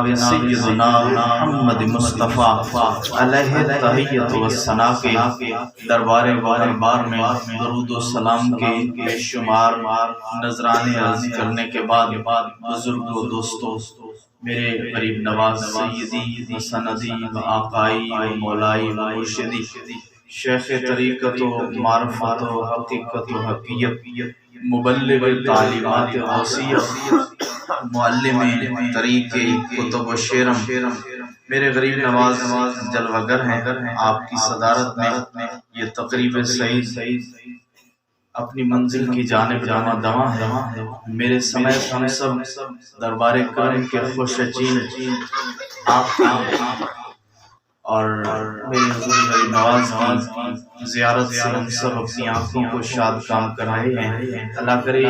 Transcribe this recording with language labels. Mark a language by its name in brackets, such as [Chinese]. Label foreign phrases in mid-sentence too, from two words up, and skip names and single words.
[Urdu] سیدنا محمد مصطفیٰ علیہ تحیت و ثنا کے دربار بار میں درود و سلام کے بے شمار نذرانے عرض کرنے کے بعد بزرگوں دوستوں، میرے غریب نواز سیدی و سندی و آقائی و مولائی و مرشدی، شیخ طریقت و معرفت و حقیقت و حقیت، مبلغ تعلیمات غوثیہ، معلم طریق کتب و شیرم، میرے غریب نواز جلوہ گر ہیں۔ آپ کی صدارت میں یہ تقریب سعید اپنی منزل کی جانب رواں ہے۔ میرے سمیت ہم سب دربار کرم کے خوش چین آپ کی اور میری حضور غریب نواز کی زیارت سے ہم سب اپنی آنکھوں کو شاد کام کرائے ہیں۔